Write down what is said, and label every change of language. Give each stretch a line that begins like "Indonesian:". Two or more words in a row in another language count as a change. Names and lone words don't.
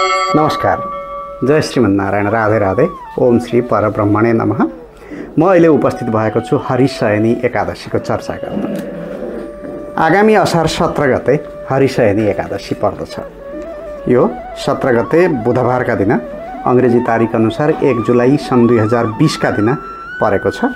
Nepali: नमस्कार, जय श्रीमन्नारायण, राधे राधे,
Sanskrit: ओम श्री परब्रह्मणे नमः।
Nepali: म अहिले उपस्थित भएको छु हरिशयनी एकादशीको चर्चा गर्न। आगामी असार 17 गते हरिशयनी एकादशी पर्दछ। यो 17 गते बुधबारका दिन अङ्ग्रेजी तारिख अनुसार 1 जुलाई सन् 2020 का दिन परेको छ।